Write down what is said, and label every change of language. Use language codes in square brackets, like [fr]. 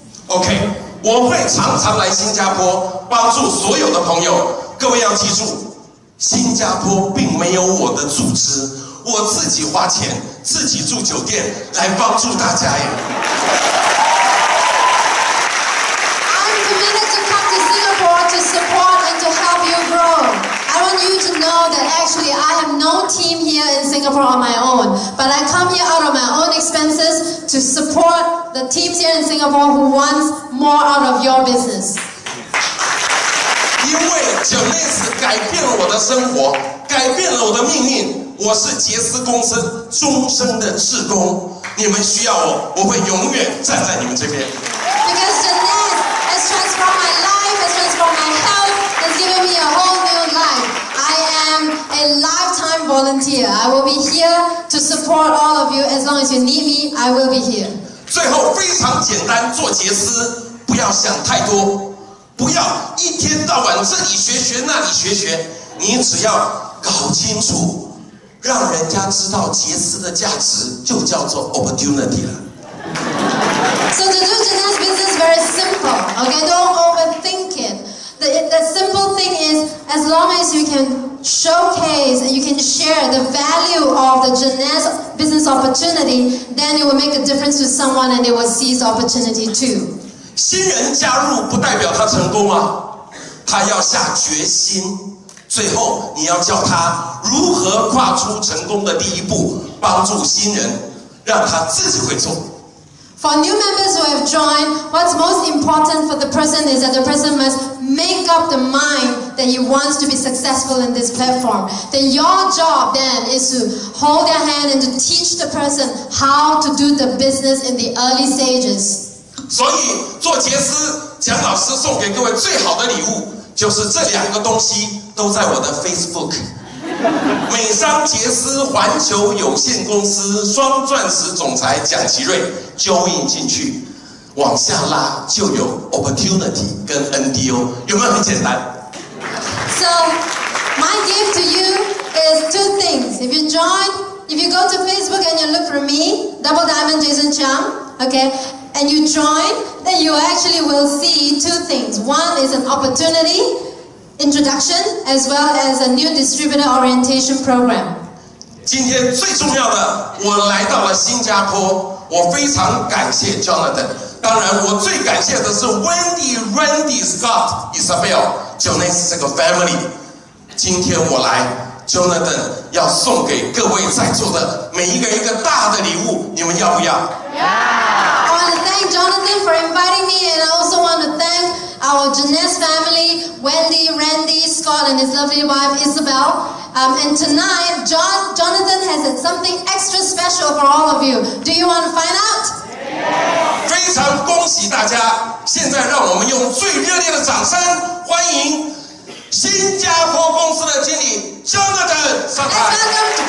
[zh] OK， 我会常常来新加坡帮助所有的朋友，各位要记住。新加坡并没有我的组织，我自己花钱，自己住酒店来帮助大家耶。 [en] I'm committed to come to Singapore to support and to help you grow. I want you to know that actually I have no team here in Singapore on my own, but I come here out of my own expenses to support the teams here in Singapore who wants more out of your business. [zh] 因为Jeunesse改变了我的生活，改变了我的命运。我是杰斯公司终身的志工，你们需要我，我会永远站在你们这边。 [en] Because Jeunesse has transformed my life, has transformed my health, has given me a whole new life. I am a lifetime volunteer. I will be here to support all of you. As long as you need me, I will be here. [zh] 最后非常简单，做杰斯不要想太多。不要一天到晚这里学那里学，你只要搞清楚，让人家知道杰斯的价值，就叫做 opportunity 了。 [en] So to do Jeunesse business very simple, okay? Don't overthink it. The simple thing is, as long as you can showcase and you can share the value of the Jeunesse business opportunity, then it will make a difference to someone and they will seize the opportunity too. [zh] 新人加入不代表他成功啊，他要下决心。最后，你要教他如何跨出成功的第一步，帮助新人，让他自己会做。 [en] For new members who have joined, what's most important for the person is that the person must make up the mind that he wants to be successful in this platform. Then your job then is to hold their hand and to teach the person how to do the business in the early stages. [zh] 所以做杰斯，蒋老师送给各位最好的礼物就是这2个东西，都在我的 Facebook。美商杰斯环球有限公司双钻石总裁蒋其瑞 join 进去，往下拉就有 opportunity 跟 NDO， 有没有很简单 [en] So my gift to you is 2 things. If you go to Facebook and you look for me, Double Diamond Jason Chung, okay, and you join, then you actually will see 2 things. One is an opportunity introduction as well as a new distributor orientation program. [zh] 今天最重要的，我来到了新加坡，我非常感谢 Jonathan。当然，我最感谢的是 Wendy、Randy、Scott、Isabel、Jonas 这个 family。今天我来 ，Jonathan 要送给各位在座的每一个一个大的礼物，你们要不要？ [en] I want to thank Jonathan for inviting me, and I also want to thank our Jeunesse family, Wendy, Randy, Scott, and his lovely wife Isabel. And tonight, Jonathan has something extra special for all of you. Do you want to find out? [zh] 非常恭喜大家！现在让我们用最热烈的掌声欢迎新加坡公司的经理 Jonathan 上台。